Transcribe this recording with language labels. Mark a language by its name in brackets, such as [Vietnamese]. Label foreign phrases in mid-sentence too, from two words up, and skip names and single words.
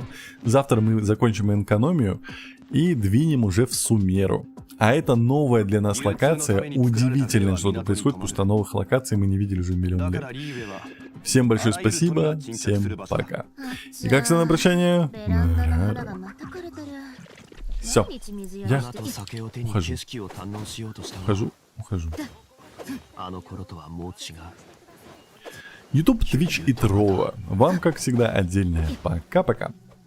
[Russian] Завтра мы закончим экономию и двинем уже в Сумеру. А это новая для нас локация. Удивительно, что тут происходит, потому что новых локаций мы не видели уже миллион лет. Всем большое спасибо, всем пока. И как всегда на прощание. [Japanese] ベランダの肌がまた枯れてる [Russian] Все, [Japanese] 毎日水や [Russian] я [Japanese] らして [Russian] ухожу. YouTube, Twitch и Трова. Вам, как всегда, отдельное пока-пока.